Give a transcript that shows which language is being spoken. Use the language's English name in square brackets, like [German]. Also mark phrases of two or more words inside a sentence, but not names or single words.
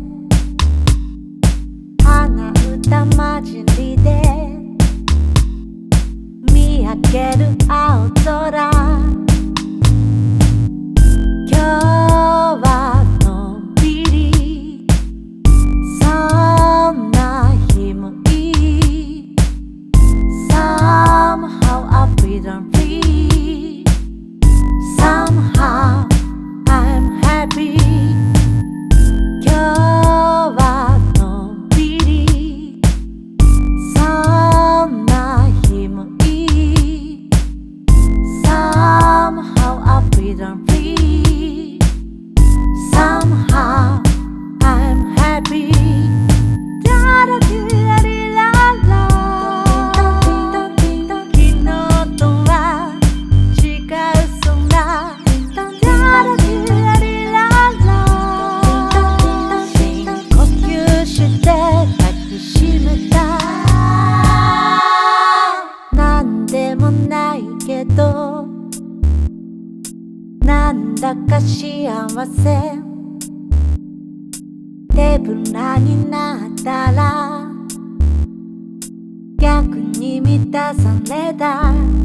[Japanese] 鼻歌混じりで見上げる青空。今日はのんびりそんな日もいい。 [English] Somehow I feel free. Somehow I'm happy. [Japanese] 今日はのんびりそんな日もいい。 [English] Somehow I feel free. Somehow I'm happy. Da da da di la la. [Japanese] 昨日とは違う空。 Da da da di la la. 深呼吸して抱きしめた。なんでもないけどなんだか幸せ。手ぶらになったら逆に満たされた。